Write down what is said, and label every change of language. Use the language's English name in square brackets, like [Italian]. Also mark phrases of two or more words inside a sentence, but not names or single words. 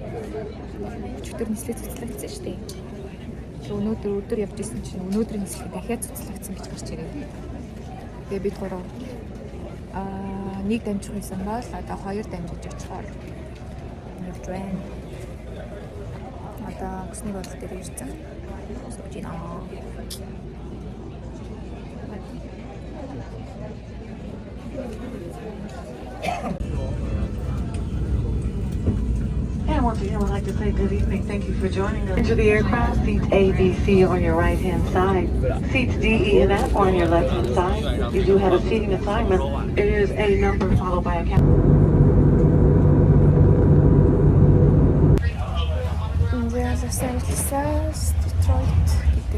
[Mongolian] Өчигдөр нислэг цуцлагдсан шүү дээ. Өнөөдөр өдөр явж исэн чинь өнөөдрийн нислэг дахиад цуцлагдсан гэж гарч ирээ. Тэгээ бид гурав нэг дамжих байсан бол одоо хоёр дамжиж очихоор явж байна. Одоо өсний бодол дээр ирсэн. Сууж байна. [English] And once again, I'd like to say good evening. Thank you for joining us. Enter the aircraft, seats A, B, C on your right-hand side. Seats D, E, and F on your left-hand side. You do have a seating assignment. It is a number followed by a count. [Mongolian] Los Angeles, Detroit гэдэг.